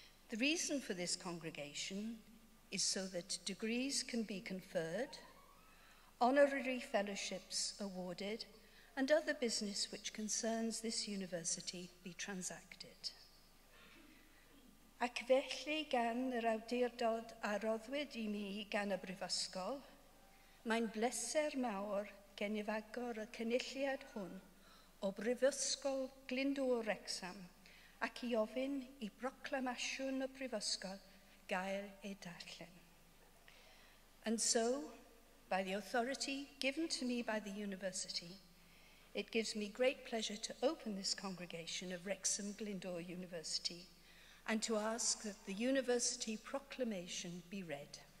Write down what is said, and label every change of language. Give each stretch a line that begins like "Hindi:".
English: The reason for this congregation is so that degrees can be conferred, honorary fellowships awarded, and other business which concerns this university be transacted.
Welsh: Ac felly gan yr awdurdod a roddwyd I mi gan y Brifysgol, mae'n bleser mawr genifagor y cynulliad hwn o Brifysgol Glyndwr Wrecsam ac I ofyn I broclamasiwn y Brifysgol gael ei darllen.
English: And so, by the authority given to me by the university, it gives me great pleasure to open this congregation of Wrexham Glyndwr University and to ask that the university proclamation be read.